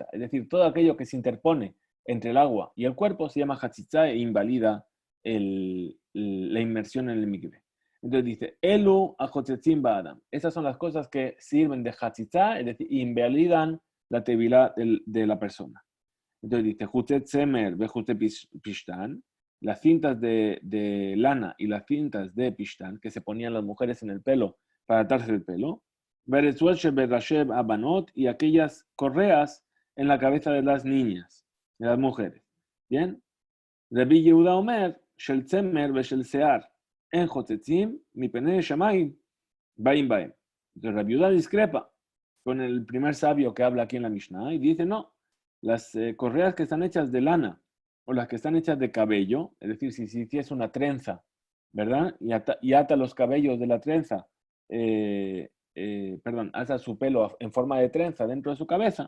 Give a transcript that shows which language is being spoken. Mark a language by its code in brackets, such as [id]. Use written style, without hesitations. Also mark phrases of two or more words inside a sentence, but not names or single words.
[es] Es decir, todo aquello que se interpone entre el agua y el cuerpo se llama hatzitza e invalida la inmersión en el mikveh. Entonces dice, [he] אלו חוצצין באדם. [es] Esas son las cosas que sirven de hatzitza, es decir, invalidan la tevilá de la persona. Entonces dice, [he] חוטי צמר וחוטי פשתן, [es] las cintas de lana y las cintas de pishtan que se ponían las mujeres en el pelo para atarse el pelo, abanot y aquellas correas en la cabeza de las niñas, de las mujeres. ¿Bien? [he] רבי יהודה אומר, של צמר ושל שער, אין חוצצין, מפני שהמים, באים באים. [es] Entonces Rabbi Yehuda discrepa con el primer sabio que habla aquí en la Mishnah y dice, no, las correas que están hechas de lana o las que están hechas de cabello, es decir, si es una trenza, ¿verdad? Y ata los cabellos de la trenza, ata su pelo en forma de trenza dentro de su cabeza.